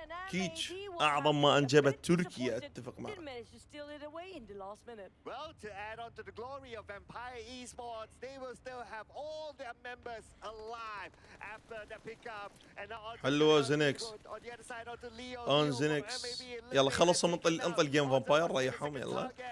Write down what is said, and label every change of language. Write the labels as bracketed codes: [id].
[ar] كيتش اعظم ما انجبت تركيا. اتفق معك. [en] Well, to add on to the glory of Vampire Esports, they will still have all their members alive after the pickup. And now [ar] حلوة زينكس. اون زينكس. يلا خلصوا انطل جيم فامباير ريحهم يلا.